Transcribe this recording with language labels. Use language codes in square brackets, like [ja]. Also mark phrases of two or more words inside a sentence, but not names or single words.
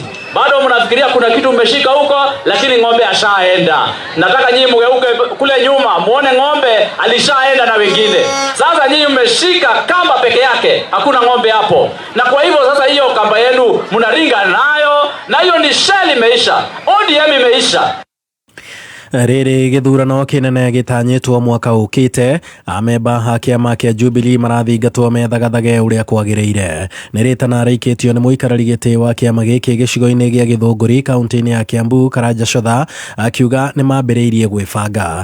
[sw] Bado mnafikiria kuna kitu umeshika huko, lakini ng'ombe ashaenda. Nataka nyinyi mgeuke kule nyuma muone ng'ombe alishaenda na wengine. Sasa nyinyi mmeshika kamba peke yake, hakuna ng'ombe hapo. Na kwa hivyo sasa hiyo kamba yenu mnaringa nayo, na hiyo ni shell imeisha. ODM imeisha. [ki] Rĩrĩ gĩthurano kĩnene gĩtanyĩtwo mwaka ũkĩte, amemba a kĩama kĩa Jubilee marathingatwo methagathage ũrĩa kwagĩrĩire. Nĩ rĩtana rĩikĩtio nĩ mũikarĩri gĩtĩ wa kĩama gĩkĩ gĩcigo-inĩ gĩa Gĩthũngũri kaunti-inĩ ya Kiambu Karanja Cotha akiuga nĩ mambĩrĩirie gwĩbanga.